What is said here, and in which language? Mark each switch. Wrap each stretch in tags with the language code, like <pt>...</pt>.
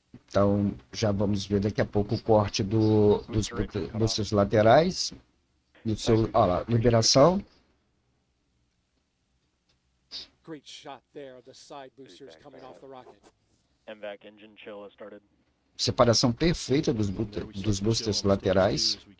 <pt>Então, já vamos ver daqui a pouco o corte dos boosters laterais. E o seu, olha lá, liberação.</pt> <en>Great shot there of the side boosters coming off the rocket. MVAC engine chill has started.</en> <pt>Separação perfeita dos boosters laterais.</pt>